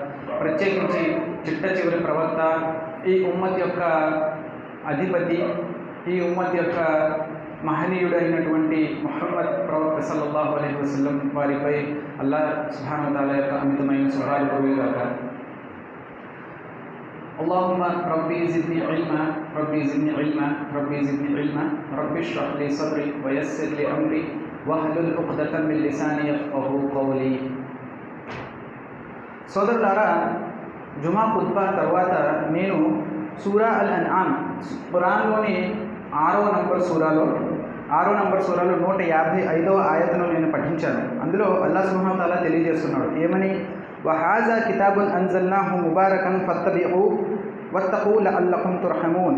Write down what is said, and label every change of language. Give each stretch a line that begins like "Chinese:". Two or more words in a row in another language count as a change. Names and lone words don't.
Telugu: ప్రత్యేకించి చిట్ట చివరి ప్రవక్త ఈ ఉమ్మత్ యొక్క అధిపతి ఈ ఉమ్మత్ యొక్క మహనీయుడైనటువంటి ముహమ్మద్ ప్రవక్త
Arabic: صلى الله عليه وسلم
Telugu: వారిపై
Arabic: الله سبحانه وتعالى
Telugu: యొక్క అమితమైన శుభాలు కురియుగాక.
Arabic: اللهم ربي زدني علما ربي زدني علما ربي زدني علما ربي اشرح لي صدري ويسر لي امري واحلل عقدة من لساني يفقهوا قولي.
Telugu: సోదరులారా, జుమా ఖుత్బా తర్వాత నేను సూరా అల్ అన్ఆమ్ ఖురాన్లోని 6వ నంబర్ సూరాలో 155వ ఆయతను నేను పఠించాను. అందులో
Arabic: الله سبحانه وتعالى
Telugu: తెలియజేస్తున్నాడు ఏమని,
Arabic: وهذا كتاب أنزلناه مبارك فاتبعوه واتقوا لعلكم ترحمون.